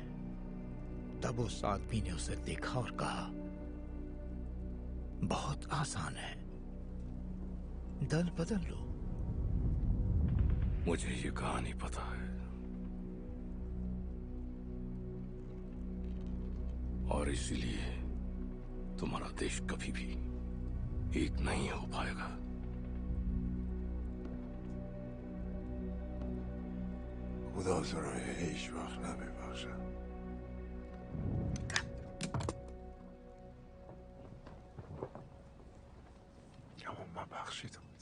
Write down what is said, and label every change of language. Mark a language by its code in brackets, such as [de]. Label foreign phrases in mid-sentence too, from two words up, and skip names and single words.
[hi] तब उस आदमी ने उसे देखा और कहा, बहुत आसान है, दल बदल लो। मुझे ये कहानी पता है, और इसलिए तुम्हारा देश कभी भी एक नहीं हो पाएगा। [fa] خدا سرای هیچ وقت نببخشم. اما من بخشیدم.